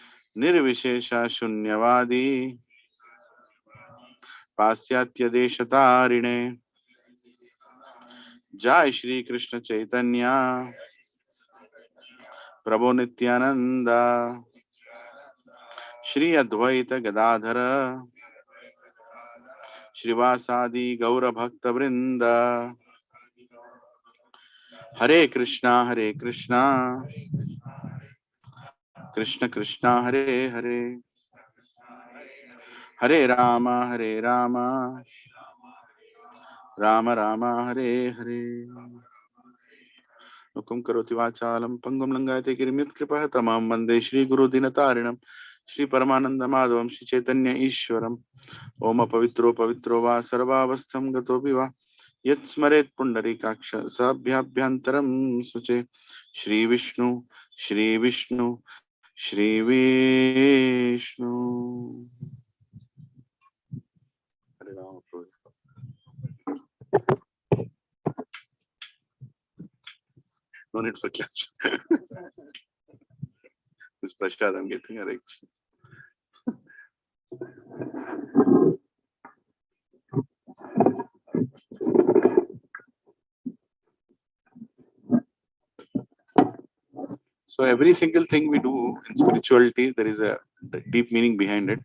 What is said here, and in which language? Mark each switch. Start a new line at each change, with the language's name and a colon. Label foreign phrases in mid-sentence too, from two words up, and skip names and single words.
Sanskrit: निर्विशेषा शून्यवादी पाश्चात्य देशतारिणे जय श्री कृष्ण चैतन्य प्रभु नित्यानंद श्री अद्वैत गदाधर श्रीवासादि गौर भक्त वृंद हरे कृष्णा कृष्ण कृष्णा हरे हरे हरे राम राम राम हरे हरे मुखं करोति वाचालं पंगुं लंघयते गिरिमित्कृपः तमां वन्दे श्रीगुरुदिनतारिणं श्री परमानंद माधवं श्री चैतन्य ईश्वरम् ओम पवित्रो पवित्रो वा सर्वावस्थं गतोऽपि वा यत्स्मरेत् पुण्डरीकाक्ष सभ्याभ्यन्तरं शुचे श्री विष्णु श्री विष्णु हरे राम प्रभु
English: no need for claps this prashad I'm getting a reaction. So every single thing we do in spirituality, there is a deep meaning behind it.